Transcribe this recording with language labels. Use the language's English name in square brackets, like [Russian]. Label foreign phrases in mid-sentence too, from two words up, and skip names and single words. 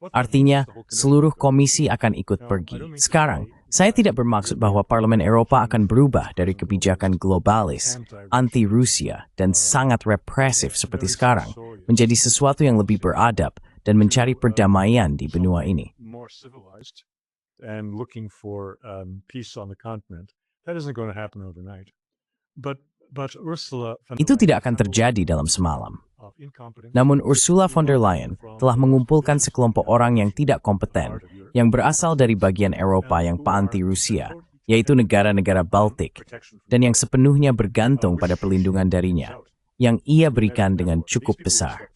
[Indonesian] Artinya, seluruh komisi akan ikut pergi. Sekarang, saya tidak bermaksud bahwa Parlemen Eropa akan berubah dari kebijakan globalis, anti-Rusia, dan sangat represif seperti sekarang, menjadi sesuatu yang lebih beradab dan mencari perdamaian di benua ini. [English] And looking for peace on the continent. That isn't going to happen overnight. But Ursula von der [Indonesian] Itu Leyen tidak akan terjadi dalam semalam. Namun Ursula von der Leyen telah mengumpulkan sekelompok orang yang tidak kompeten, yang berasal dari bagian Eropa yang anti-Rusia, yaitu negara-negara Baltik, dan yang sepenuhnya bergantung pada perlindungan darinya, yang ia berikan dengan cukup besar.